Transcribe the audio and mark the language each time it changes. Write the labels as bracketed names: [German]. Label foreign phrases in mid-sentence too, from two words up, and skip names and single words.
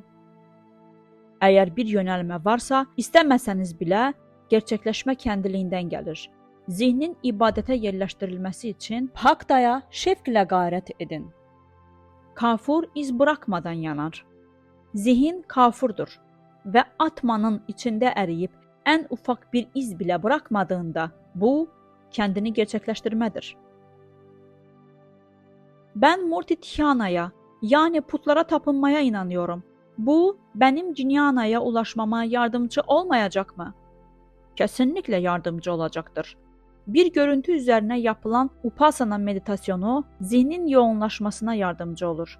[Turkish] Eğer bir yönelme varsa, istemeseniz bile gerçekleşme kendiliğinden gelir. Zihnin ibadete yerleştirilmesi için Hakta'ya şevkle gayret edin. Kafur iz bırakmadan yanar. Zihin kafurdur [Azerbaijani] və atmanın içində əriyib ən ufaq bir iz bilə [Turkish] bırakmadığında bu kendini gerçekleştirmedir. Ben Murti Dhyana'ya yani putlara tapınmaya inanıyorum. Bu benim Jnana'ya ulaşmama yardımcı olmayacak mı? Kesinlikle yardımcı olacaktır. Bir görüntü üzerine yapılan Upasana meditasyonu zihnin yoğunlaşmasına yardımcı olur.